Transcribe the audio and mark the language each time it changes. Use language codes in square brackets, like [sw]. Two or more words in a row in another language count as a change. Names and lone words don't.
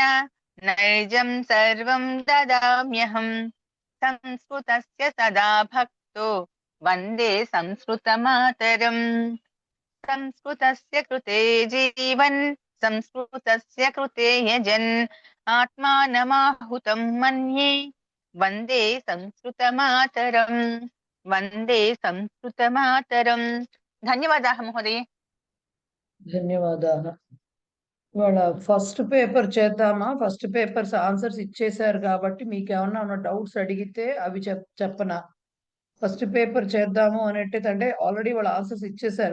[sa] नैजं सर्वं ददाम्यहम् संस्कृतस्य सदा भक्तो वन्दे संस्कृतमातरम् संस्कृतस्य कृते जीवन् संस्कृतस्य कृते यजन् आत्मानमाहुतं मन्ये वन्दे संस्कृतमातरम् वन्दे संस्कृतमातरम्। ధన్యవాదాः మహోదయ. [te] ధన్యవాదాలు. ఇవాళ [en] first paper [te] చేద్దామా? [en] first papers answers [te] ఇచ్చేసారు కాబట్టి మీకు ఏమన్నా ఉన్న డౌట్స్ అడిగితే అవి చెప్పనా? [en] first paper [te] చేద్దాము అనేటిది అంటే ఆల్రెడీ వాళ్ళ ఆన్సర్స్ ఇచ్చేసారు.